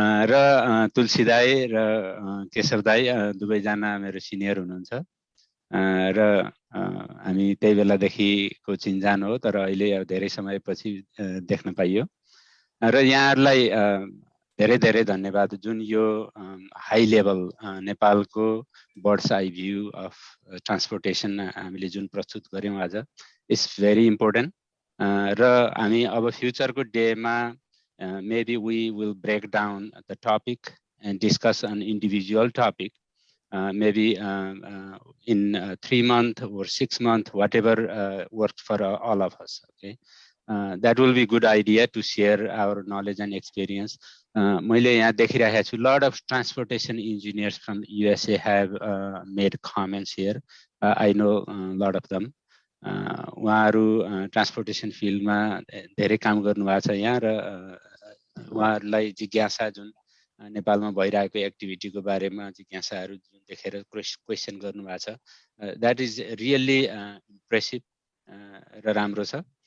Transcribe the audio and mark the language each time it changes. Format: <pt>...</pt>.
<ne>र तुलसी दाई र केशव दाई दुवैजना मेरो सिनियर हुनुहुन्छ र हामी त्यही बेलादेखिको चिन्जान हो, तर अहिले धेरै समयपछि देख्न पाइयो. र यहाँहरूलाई धेरै धेरै धन्यवाद. जुन यो हाई लेभल नेपालको birds I view of transportation हामीले जुन प्रस्तुत गऱ्यौँ आज,</ne> <en>It's very important.</en> <ne>र हामी अब फ्युचरको डेमा</ne> <en>maybe we will break down the topic and discuss an individual topic, maybe in 3 months or 6 months, whatever works for all of us. Okay, that will be a good idea to share our knowledge and experience.</en> <ne>मैले यहाँ देखिरहेको छु,</ne> <en>lot of transportation engineers from USA have made comments here. I know a lot of them.</en> <ne>उहाँहरू transportation फिल्डमा धेरै काम गर्नुभएको छ यहाँ, र उहाँहरूलाई जिज्ञासा जुन नेपालमा भइरहेको एक्टिभिटीको बारेमा जिज्ञासाहरू जुन देखेर क्वेसन गर्नुभएको छ,</ne> <en>that is really impressive</en> <ne>र राम्रो छ.</ne>